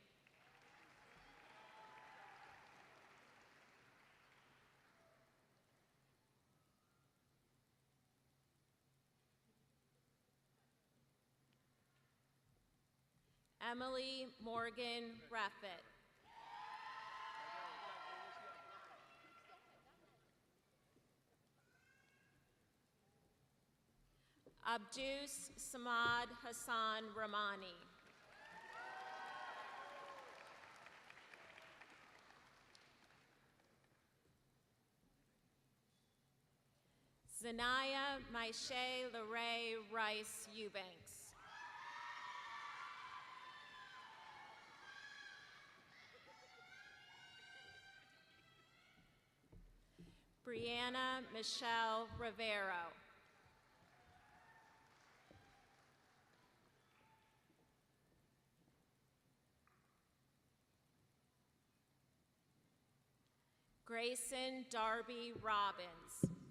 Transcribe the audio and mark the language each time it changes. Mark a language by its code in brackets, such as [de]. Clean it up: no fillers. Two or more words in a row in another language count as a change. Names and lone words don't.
[en] Emily Morgan Raffett. Abdus Samad Hassan Ramani. Zanaya Maishe Lerae Rice Eubanks. Brianna Michelle Rivero. Grayson Darby Robbins.